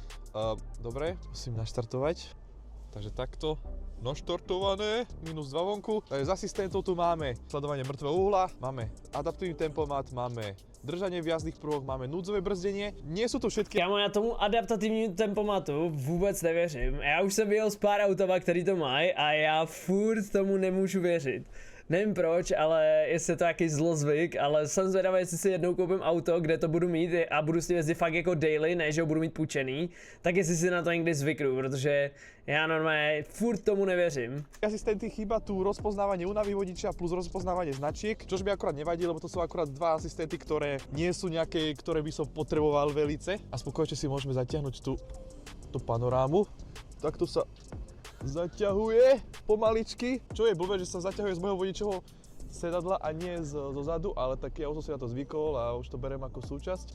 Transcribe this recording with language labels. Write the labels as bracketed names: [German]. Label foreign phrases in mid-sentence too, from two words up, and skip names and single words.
[Slovak] Dobre, musím naštartovať. Takže takto. Naštartované, minus 2 vonku. Takže z asistentov tu máme sledovanie mŕtvého uhla, máme adaptívny tempomat, máme držanie v jazdných pruhoch, máme núdzové brzdenie. Nie sú to všetky... [Czech] Kámo, já tomu adaptativnímu tempomatu vůbec nevěřím. Já už jsem byl z pár automa, který to mají a já furt tomu nemůžu věřit. Nevím proč, ale jestli je to nějaký zlozvyk, ale jsem zvědavý, jestli si jednou koupím auto, kde to budu mít a budu s tím jezdit fakt jako daily, ne že ho budu mít půjčený, tak jestli si na to někdy zvyknu, protože já normálně furt tomu nevěřím. [Slovak] Asistenty chýba tu rozpoznávanie únavy vodiča plus rozpoznávanie značiek, čož by akurát nevadí, lebo to sú akurát dva asistenty, ktoré nie sú nejaké, ktoré by som potreboval velice. A spokojne si môžeme zatiahnuť tú panorámu. Takto sa zaťahuje pomaličky, čo je blbé, že sa zaťahuje z môjho vodičovho sedadla a nie zo zadu, ale tak ja už som si na to zvykol a už to berem ako súčasť.